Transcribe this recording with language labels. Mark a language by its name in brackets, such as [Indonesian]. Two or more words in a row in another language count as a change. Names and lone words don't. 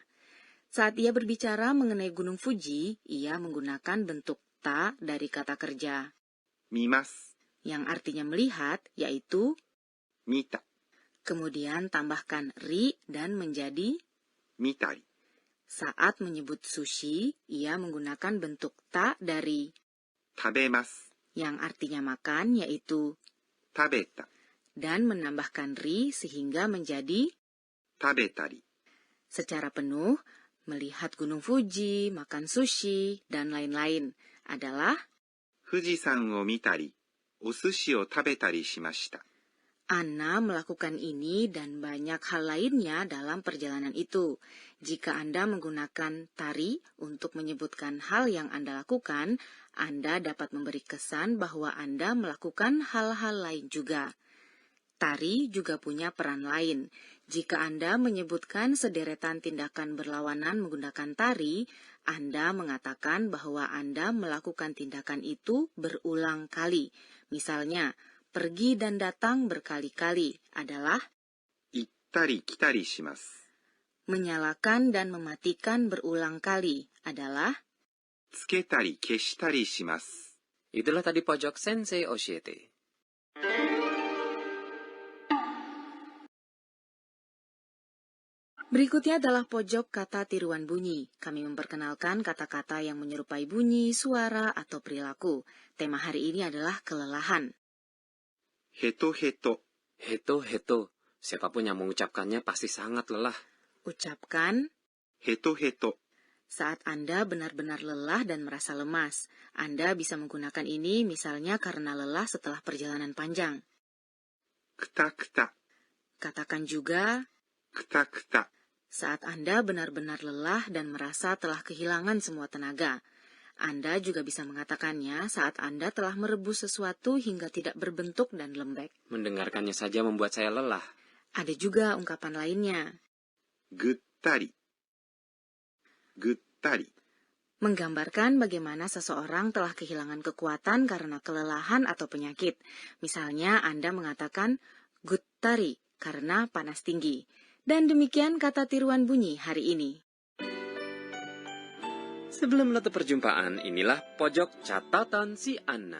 [Indonesian] Saat ia berbicara mengenai Gunung Fuji, ia menggunakan bentuk ta dari kata kerja, [Japanese] 見ます。 [Indonesian] yang artinya melihat, yaitu [Japanese] 見た。 [Indonesian] kemudian tambahkan ri dan menjadi [Japanese] 見たり。 [Indonesian] saat menyebut sushi, ia menggunakan bentuk ta dari [Japanese] 食べます。 [Indonesian] yang artinya makan, yaitu [Japanese] 食べた。 [Indonesian] dan menambahkan ri sehingga menjadi [Japanese] 食べたり。 [Indonesian] secara penuh, melihat Gunung Fuji, makan sushi, dan lain-lain adalah [Japanese] 富士山を見たり、お寿司を食べたりしました。 [Indonesian] Anna melakukan ini dan banyak hal lainnya dalam perjalanan itu. Jika Anda menggunakan tari untuk menyebutkan hal yang Anda lakukan, Anda dapat memberi kesan bahwa Anda melakukan hal-hal lain juga. Tari juga punya peran lain. Jika Anda menyebutkan sederetan tindakan berlawanan menggunakan tari, Anda mengatakan bahwa Anda melakukan tindakan itu berulang kali. Misalnya, pergi dan datang berkali-kali adalah [Japanese] 行ったり来たりします。 [Indonesian] menyalakan dan mematikan berulang kali adalah [Japanese] つけたり消したりします。 [Indonesian] Itulah tadi pojok Sensei Oshiete. Berikutnya adalah pojok kata tiruan bunyi. Kami memperkenalkan kata-kata yang menyerupai bunyi, suara, atau perilaku. Tema hari ini adalah kelelahan. [Japanese] ヘトヘト。 Heto-heto. [Indonesian] Siapapun yang mengucapkannya pasti sangat lelah. Ucapkan [Japanese] ヘトヘト。 [Indonesian] saat Anda benar-benar lelah dan merasa lemas. Anda bisa menggunakan ini misalnya karena lelah setelah perjalanan panjang. [Japanese] くたくた。 [Indonesian] Katakan juga [Japanese] くたくた。 [Indonesian] saat Anda benar-benar lelah dan merasa telah kehilangan semua tenaga. Anda juga bisa mengatakannya saat Anda telah merebus sesuatu hingga tidak berbentuk dan lembek. Mendengarkannya saja membuat saya lelah. Ada juga ungkapan lainnya, [Japanese] ぐったり。ぐったり。 [Indonesian] menggambarkan bagaimana seseorang telah kehilangan kekuatan karena kelelahan atau penyakit. Misalnya Anda mengatakan guttari karena panas tinggi. Dan demikian kata tiruan bunyi hari ini. Sebelum menutup perjumpaan, inilah pojok catatan si Anna.